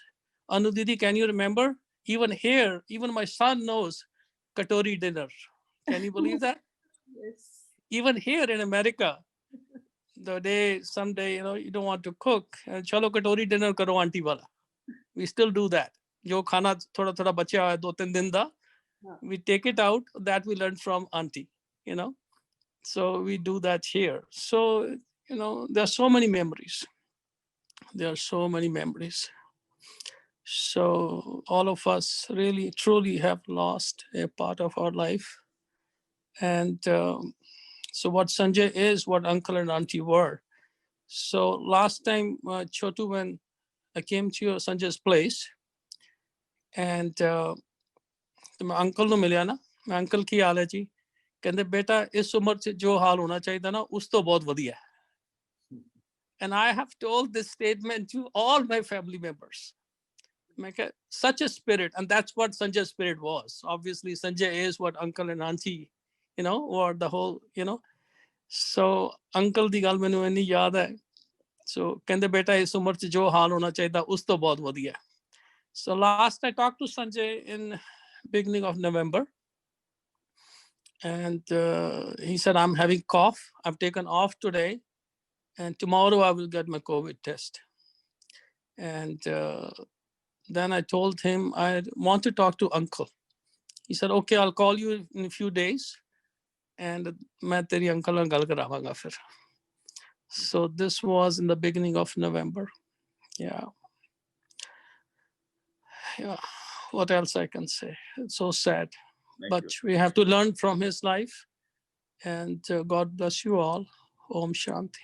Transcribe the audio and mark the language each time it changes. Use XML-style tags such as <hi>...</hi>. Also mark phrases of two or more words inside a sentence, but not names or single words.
<en>Anu Didi, can you remember? Even here, even my son knows Katori dinner. Can you believe that? Yes. Even here in America, someday, you don't want to cook,</en> <hi>चलो कटोरी डिनर करो आंटी वाला.</hi> <en>We still do that.</en> <pa>ਜੋ ਖਾਨਾ ਥੋੜਾ ਥੋੜਾ ਬਚਾ ਹੈ 2-3 ਦਿਨ ਦਾ,</pa> <en>we take it out, that we learned from auntie, So we do that here. So, there are so many memories. There are so many memories. So all of us really, truly have lost a part of our life. And so what Sanjay is, what uncle and auntie were. So last time, Chotu, when I came to Sanjay's place, and</en> <hi>मैं अंकल को मिलिया ना, मैं अंकल की हाल है जी, कहते बेटा इस उम्र से जो हाल होना चाहिए था ना, उस तो बहुत बढ़िया है.</hi> <en>And I have told this statement to all my family members. Such a spirit, and that's what Sanjay's spirit was. Obviously, Sanjay is what uncle and auntie, or the whole, So</en> <pa>ਅੰਕਲ ਦੀ ਗੱਲ ਮੈਨੂੰ ਇੰਨੀ ਯਾਦ ਹੈ. So ਕਹਿੰਦੇ ਬੇਟਾ ਇਸ ਉਮਰ ਚ ਜੋ ਹਾਲ ਹੋਨਾ ਚਾਹੀਏ ਥਾ ਉਸ ਤੋ ਬਹੁਤ ਵਧੀਆ.</pa> <en>So last I talked to Sanjay in beginning of November, and he said, I'm having cough. I've taken off today, and tomorrow I will get my COVID test. And then I told him I want to talk to uncle. He said, okay, I'll call you in a few days, and</en> <pa>ਮੈਂ ਤੇਰੀ</pa> <en>uncle</en> <pa>ਨਾਲ ਗੱਲ ਕਰਾਵਾਂਗਾ ਫਿਰ.</pa> <en>So this was in the beginning of November. Yeah. What else I can say? It's so sad. But we have to learn from his life. And God bless you all.</en> <hi>ॐ शांति.</hi>